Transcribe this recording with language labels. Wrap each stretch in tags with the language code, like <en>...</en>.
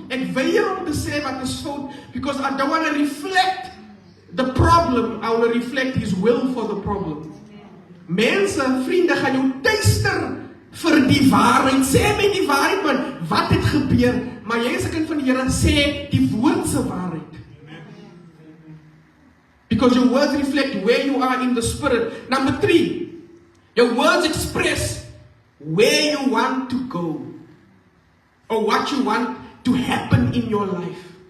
<af>Ek weier om te sê wat is fout,</af> <en>because I don't want to reflect the problem, I want to reflect His will for the problem.</en> <af>Mense, vriende, gaan jou tuister vir die waarheid. Sê my die waarheid, man, wat het gebeur? Maar jy is 'n kind van die Here, sê die woord se waarheid.</af> <en>Because your words reflect where you are in the spirit. Number 3, your words express where you want to go. Or what you want to happen in your life.</en>